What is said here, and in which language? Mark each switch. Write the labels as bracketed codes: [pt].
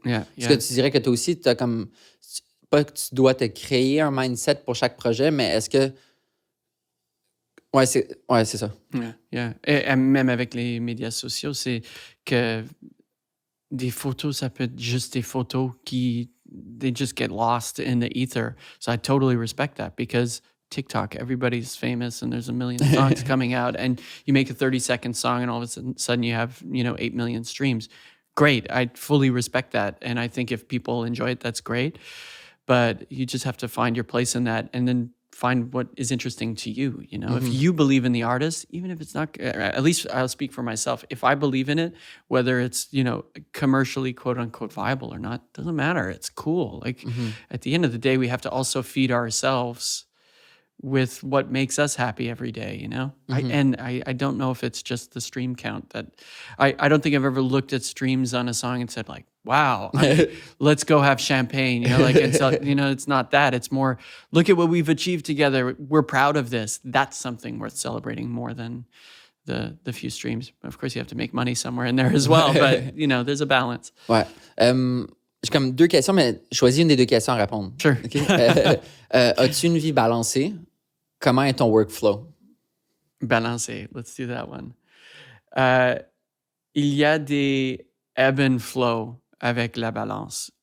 [fr] Est-ce que tu dirais que toi aussi, tu as comme... Pas que tu dois te créer un mindset pour chaque projet, mais est-ce que... Ouais, c'est ça. Et même avec les médias sociaux, c'est que des photos, ça peut être juste des photos qui... [en] They just get lost in the ether. So I totally respect that because TikTok, everybody's famous and there's a million songs coming out and you make a 30-second song and all of a sudden you have, 8 million streams. Great. I fully respect that. And I think if people enjoy it, that's great. But you just have to find your place in that and then find what is interesting to you. If you believe in the artist, even if it's not, at least I'll speak for myself. If I believe in it, whether it's, commercially quote unquote viable or not, doesn't matter. It's cool. Like at the end of the day, we have to also feed ourselves with what makes us happy every day, I don't know if it's just the stream count that I don't think I've ever looked at streams on a song and said like, wow, let's go have champagne. It's not that. It's more, look at what we've achieved together. We're proud of this. That's something worth celebrating more than the few streams. Of course, you have to make money somewhere in there as well, but there's a balance. [fr] Ouais. J'ai comme 2 questions, mais choisis une des 2 questions à répondre. [en] Sure. [fr] Okay? As-tu une vie balancée? Comment est ton workflow? [en] Balancé. Let's do that one. [fr] Il y a des ebb and flow avec la balance.